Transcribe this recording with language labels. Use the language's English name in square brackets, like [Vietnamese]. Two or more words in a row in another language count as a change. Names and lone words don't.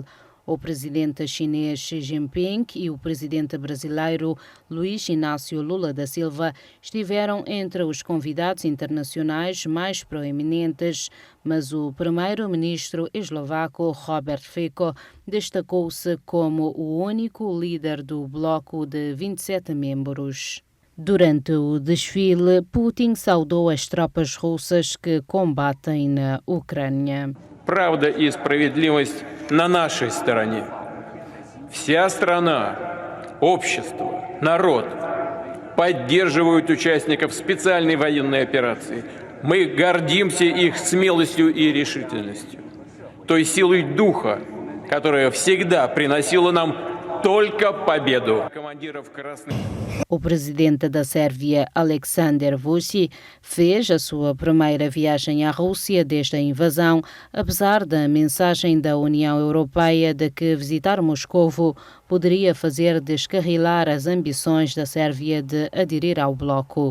[Portuguese] O presidente chinês Xi Jinping e o presidente brasileiro Luiz Inácio Lula da Silva estiveram entre os convidados internacionais mais proeminentes, mas o primeiro-ministro eslovaco Robert Fico destacou-se como o único líder do bloco de 27 membros. Durante o desfile, Putin saudou as tropas russas que combatem na Ucrânia. [Russian] Правда и справедливость на нашей стороне. Вся страна, общество, народ поддерживают участников специальной военной операции. Мы гордимся их смелостью и решительностью, той силой духа, которая всегда приносила нам только победу. [Portuguese] O presidente da Sérvia, Aleksandar Vučić, fez a sua primeira viagem à Rússia desde a invasão, apesar da mensagem da União Europeia de que visitar Moscovo poderia fazer descarrilar as ambições da Sérvia de aderir ao bloco.